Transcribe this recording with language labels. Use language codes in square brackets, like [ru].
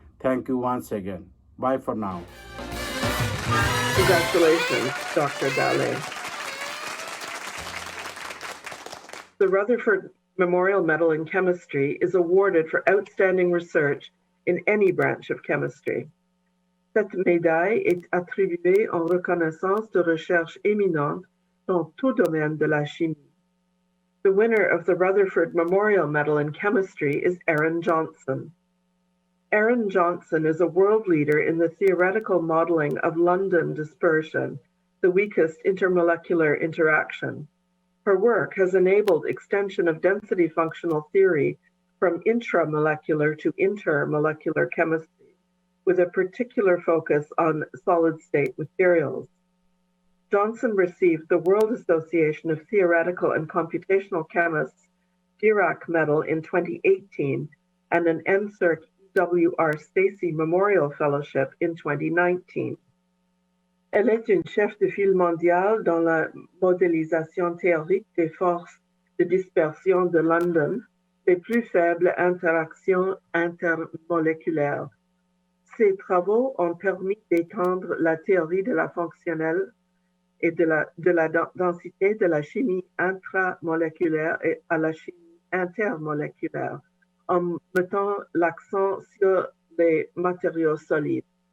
[en] Thank you once again. Bye for now. Congratulations, Dr. Dale. The Rutherford Memorial Medal in Chemistry is awarded for outstanding research in any branch of chemistry. [fr] Cette médaille est attribuée en reconnaissance de recherches éminentes dans tout domaine de la chimie. [en] The winner of the Rutherford Memorial Medal in Chemistry is Aaron Johnson. Aaron Johnson is a world leader in the theoretical modeling of London dispersion, the weakest intermolecular interaction. Her work has enabled extension of density functional theory from intramolecular to intermolecular chemistry, with a particular focus on solid-state materials. Johnson received the World Association of Theoretical and Computational Chemists Dirac Medal in 2018 and an NSERC E.W.R. Stacy Memorial Fellowship in 2019. [fr] Elle est une chef de file mondiale dans la modélisation théorique des forces de dispersion de London, les plus faibles interactions intermoléculaires. Ses travaux ont permis d'étendre la théorie de la fonctionnelle et de la densité de la chimie intramoléculaire et à la chimie intermoléculaire, en mettant l'accent sur les matériaux solides.